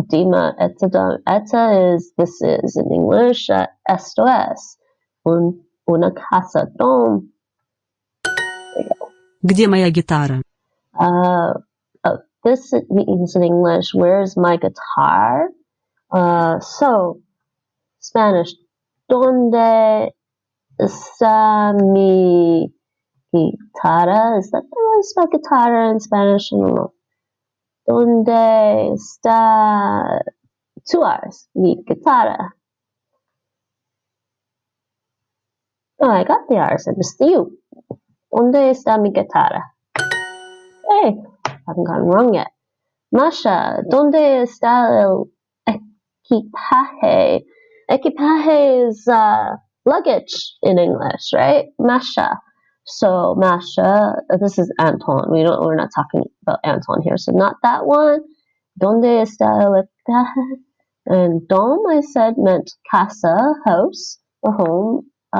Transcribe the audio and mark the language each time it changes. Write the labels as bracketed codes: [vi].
[en] Dima, [es] esto dom. [en] This is in English. [es] Esto es una casa. Dom. [ru] Где моя гитара? [en] This means in English, where's my guitar? So, Spanish, [es] ¿dónde está mi guitarra? [en] Is that the way you spell guitarra in Spanish? I don't know. [es] ¿Dónde está [en] 2 R's? [es] Mi guitarra. [en] Oh, I got the R's. I missed the U. [es] ¿Dónde está mi guitarra? [en] Hey, I haven't gotten wrong yet. [es] Masha, ¿dónde está el equipaje? [en] Equipaje is luggage in English, right? Masha. So Masha, this is Anton. We're not talking about Anton here, so not that one. [es] ¿Dónde está el equipaje? [en] And dom, I said, meant casa, house, or home.